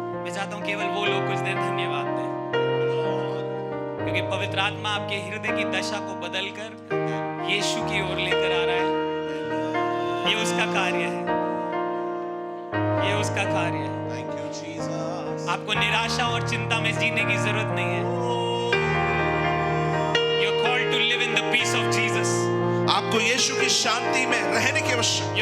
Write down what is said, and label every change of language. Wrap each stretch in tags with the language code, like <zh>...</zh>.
<hi>मैं चाहता हूँ केवल वो लोग कुछ देर धन्यवाद दें, क्योंकि पवित्र आत्मा आपके हृदय की दशा को बदलकर यीशु की ओर लेकर आ रहा है। ये उसका कार्य है, ये उसका कार्य है।</hi> <en>Thank you Jesus.</en> <hi>आपको निराशा और चिंता में जीने की जरूरत नहीं है।</hi> <en>You're called to live in the peace of Jesus.</en> <hi>आपको यीशु की शांति में रहने की आवश्यकता।</hi>